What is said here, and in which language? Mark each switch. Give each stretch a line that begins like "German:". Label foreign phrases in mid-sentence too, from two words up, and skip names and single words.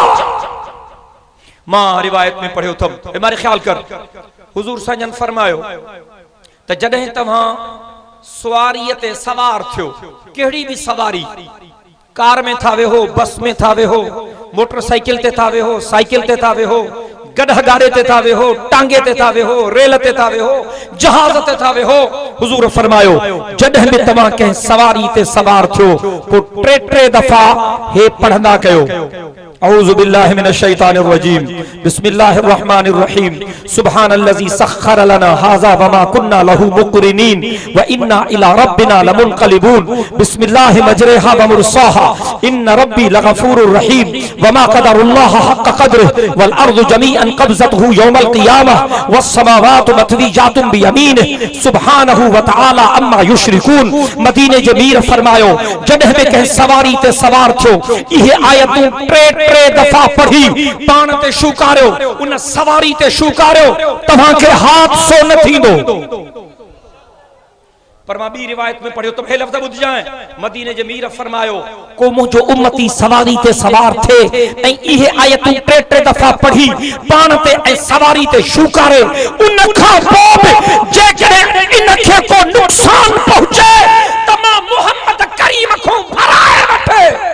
Sindhi: मां रिवायत में पढ़ियो थम, मारे ख्याल कर, हुजूर सजन फरमायो त जॾहिं तव्हां सवारीअ ते सवार थियो, कहिड़ी भी सवारी, कार में था वेहो, बस में था वेहो, मोटरसाइकिल ते था वेहो, साइकिल ते था वेहो, गॾह गाड़े ते था वेहो, टांगे ते था वेहो, रेल ते था वेहो, जहाज ते था वेहो। हुजूर फरमायो जॾहिं भी तव्हां कंहिं सवारी ते सवार थियो पोइ 3 दफा हे पढ़ंदा कयो,
Arabic: أعوذ بالله من الشيطان الرجيم، بسم الله الرحمن الرحيم، سبحان الذي سخر لنا هذا وما كنا له مقرنين وإنا إلى ربنا لمنقلبون، بسم الله مجريها ومرساها، إن ربي لغفور رحيم، وما قدر الله حق قدره والأرض جميعا قبضته يوم القيامة والسماوات مطويات بيمينه سبحانه وتعالى عما يشركون.
Sindhi: मदीने जे मीर फरमायो जॾहिं बि कंहिं सवारी ते सवार थियो, इहे आयतूं 3 दफा पढ़ी, पान ते शुकारियो, उन सवारी ते शुकारियो, तव्हांखे हादसो न थींदो। पर मां ॿी रिवायत में पढ़ियो त हे लफ़्ज़ ॿुध जाए, मदीने जे मीर फरमायो को मुंहिंजो उम्मती सवारी ते सवार थे ऐं इहे आयतूं 3 दफा पढ़ी, पान ते ऐं सवारी ते शुकारे, उन खां पोइ बि जेकॾहिं इनखे को नुक़सान पहुचे त मां मुहम्मद करीम खां भराए वठे।